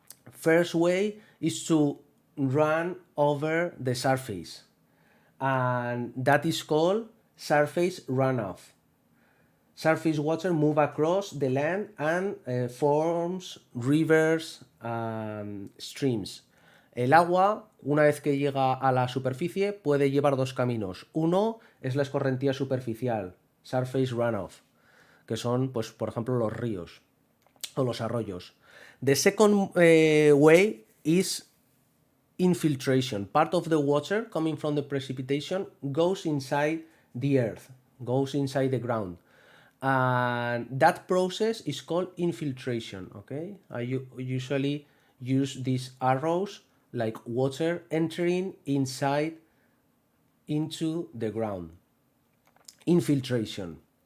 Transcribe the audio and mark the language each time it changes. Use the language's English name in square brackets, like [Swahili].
[English] First way is to run over the surface, and that is called surface runoff. Surface water move across the land and forms rivers and streams. [Spanish] El agua, una vez que llega a la superficie, puede llevar dos caminos. Uno es la escorrentía superficial, surface runoff, que son, pues, por ejemplo, los ríos o los arroyos. [English] The second way is infiltration. Part of the water coming from the precipitation goes inside the earth, goes inside the ground. And that process is called infiltration, okay? I usually use these arrows like water entering inside into the ground. Infiltration.